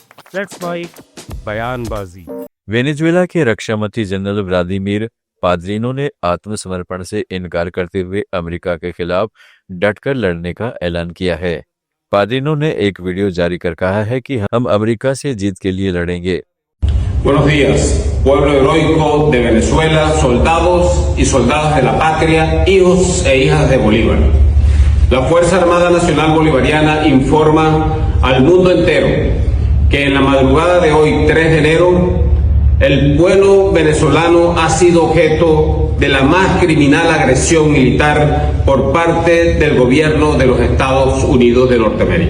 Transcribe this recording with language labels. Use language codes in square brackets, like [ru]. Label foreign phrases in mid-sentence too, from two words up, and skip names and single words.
[en] That's why बयानबाजी। [hi] वेनेजुएला के रक्षा मंत्री जनरल व्लादिमीर पाद्रिनो ने आत्मसमर्पण से इनकार करते हुए अमेरिका के खिलाफ डटकर लड़ने का ऐलान किया है। पाद्रिनो ने एक वीडियो जारी कर कहा है कि हम अमेरिका से जीत के लिए लड़ेंगे। [es] Buenos días, pueblo heroico de Venezuela, soldados y soldadas de la patria, hijos e hijas de Bolívar. La Fuerza Armada Nacional Bolivariana informa al mundo entero que en la madrugada de hoy, 3 de enero, el pueblo venezolano ha sido objeto de la más criminal agresión militar por parte del gobierno de los Estados Unidos de Norteamérica.